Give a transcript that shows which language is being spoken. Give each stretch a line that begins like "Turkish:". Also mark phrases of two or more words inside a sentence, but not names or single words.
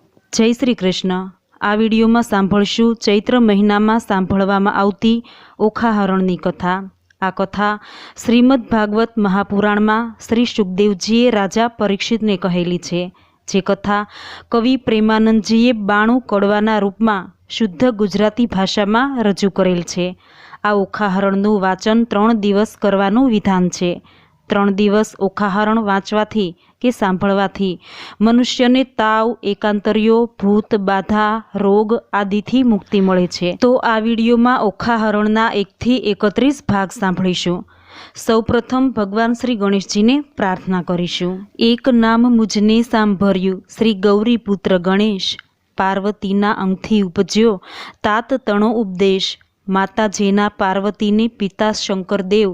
Gujarati: જય શ્રી કૃષ્ણ। આ વિડિયો મેં સાંભળશું ચૈત્ર મહીના મેં સાંભળવામાં આવતી ઓખાહરણની કથા। આ કથા શ્રીમદ ભાગવત મહાપુરાણ મેં શ્રી સુખદેવજીએ રાજા પરીક્ષિત ને કહેલી છે। જે કથા કવિ પ્રેમાનંદજીએ 92 કડવાના રૂપ મેં શુદ્ધ ગુજરાતી ભાષા મેં રજૂ કરેલ છે। આ ઓખાહરણનું વાચન 3 દિવસ કરવાનું વિધાન છે। 3 દિવસ ઓખાહરણ વાંચવાથી કે સાંભળવાથી મનુષ્યને તાવ, એકાંતરિયો, ભૂત બાધા, રોગ આદિથી મુક્તિ મળે છે। તો આ વિડિયો મેં ઓખાહરણના 1 થી 31 ભાગ સાંભળીશું। સૌપ્રથમ ભગવાન શ્રી ગણેશજી ને પ્રાર્થના કરીશું। એક નામ મુઝને સાંભળ્યું, શ્રી ગૌરી પુત્ર ગણેશ। પાર્વતીના અંગથી ઉપજ્યો તાત તણો ઉપદેશ। માતા જેના પાર્વતી ને પિતા શંકરદેવ।